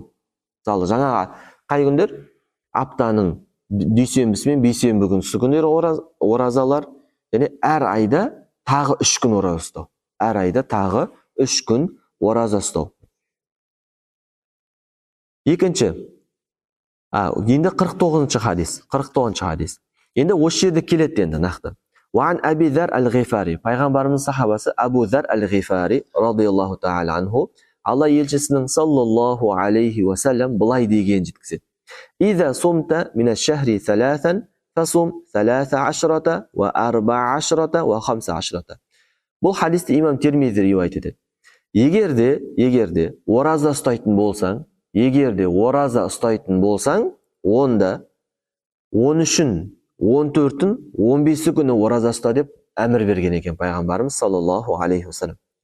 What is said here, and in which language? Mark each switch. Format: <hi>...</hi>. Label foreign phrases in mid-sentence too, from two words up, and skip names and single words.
<kk>Мысалы, жаңағы қай күндер? Аптаның дүйсенбісі мен бейсенбі күндері оразалар, және әр айда тағы 3 күн ораза ұстау. Әр айда тағы 3 күн ораза ұстау. Екінші, енді 49-шы хадис. Енді осы жерде келеді енді нақты.</kk> <ar>وعن أبي ذر الغفاري,</ar> <kk>пайғамбарымыз сахабасы Абу Зар al-Ghifari</kk> <ar>رضي الله تعالى عنه,</ar> <kk>Алла елшісінің</kk> <ar>صلى الله عليه وسلم</ar> <kk>былай деген жеткізеді.</kk> <ar>إذا صمت من الشهر 3 فصم 13 و14 و15.</ar> <kk>Бұл хадисті имам Тирмизи риуаят етеді. Егерде ораза ұстайтын болсаң, онда 13-ін, 14-ін, 15 күні ораза ұста деп әмір берген екен пайғамбарымыз</kk> <ar>صلى الله عليه وسلم.</ar>